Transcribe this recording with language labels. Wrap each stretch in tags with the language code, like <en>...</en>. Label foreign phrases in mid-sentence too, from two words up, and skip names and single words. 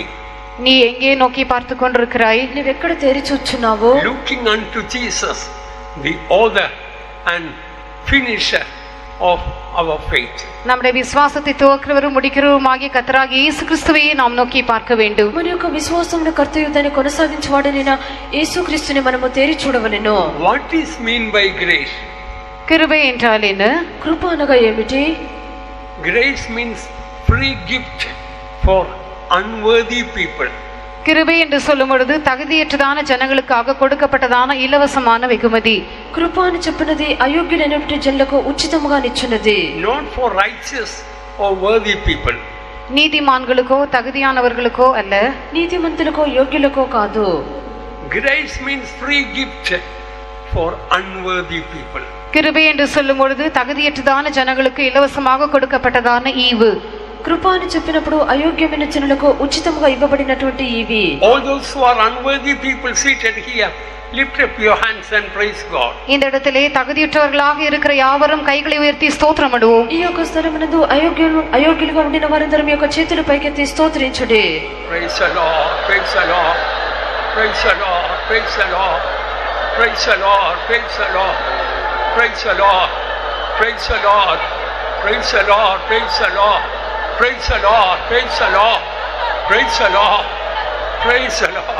<ta>நீ எங்கே நோக்கி பார்த்து கொண்டிருக்கிறாய்?</ta> <te>నీవెక్కడ తేరి చూచున్నావు?</te> <en>Looking unto Jesus, the author and finisher of our faith.</en> <ta>நம்முடைய விசுவாசத்தை துவக்கிறவரும் முடிக்கிறவருமாகிய கர்த்தராகிய இயேசு கிறிஸ்துவையே நாம் நோக்கி பார்க்க வேண்டும்.</ta> <te>మన యొక్క విశ్వాసమును కర్తయు దాన్ని కొనసాగించువాడైన యేసుక్రీస్తుని మనము తేరి చూడవలెను.</te> <en>What is mean by grace?</en> <ta>கிருபை என்றால் என்ன?</ta> <te>కృప అనగా ఏమిటి?</te> <en>Grace means free gift for unworthy people.</en> <ta>கிருபை என்று சொல்லும் பொழுது தகுதியற்றதான ஜனங்களுக்காக கொடுக்கப்பட்டதான இலவசமான வெகுமதி.</ta> <te>కృప అని చెప్పినది అయోగ్యులైనటువంటి జనులకు ఉచితముగా నిచ్చున్నది.</te> <en>Not for righteous or worthy people.</en> <ta>நீதிமான்களுக்கோ தகுதியானவர்களுக்கோ அல்ல,</ta> <te>నీతిమంతులకో యోగ్యులకో కాదు.</te> <en>Grace means free gift for unworthy people.</en> <ta>கிருபை என்று சொல்லும் பொழுது தகுதியற்றதான ஜனங்களுக்கு இலவசமாக கொடுக்கப்பட்டதான ஈவு.</ta> <te>కృప అని చెప్పినప్పుడు అయోగ్యమైన జనులకు ఉచితముగా ఇవ్వబడినటువంటి ఇవి.</te> <en>All those who are unworthy people seated here, lift up your hands and praise God.</en> <ta>இந்த இடத்திலே தகுதியற்றவர்களாக இருக்கிற யாவரும் கைகளை உயர்த்தி ஸ்தோத்திரமிடுவோம்.</ta> <te>ఈ యొక్క స్థలమునందు అయోగ్యులుగా ఉండిన వారందరూ మీ యొక్క చేతులు పైకెత్తి స్తోత్రించుడి.</te> <en>Praise the Lord, praise the Lord, praise the Lord, praise the Lord, praise the Lord, praise the Lord, praise the Lord, praise the Lord, praise the Lord, praise the Lord, praise the Lord, praise the Lord, praise the Lord, Praise the Lord.</en>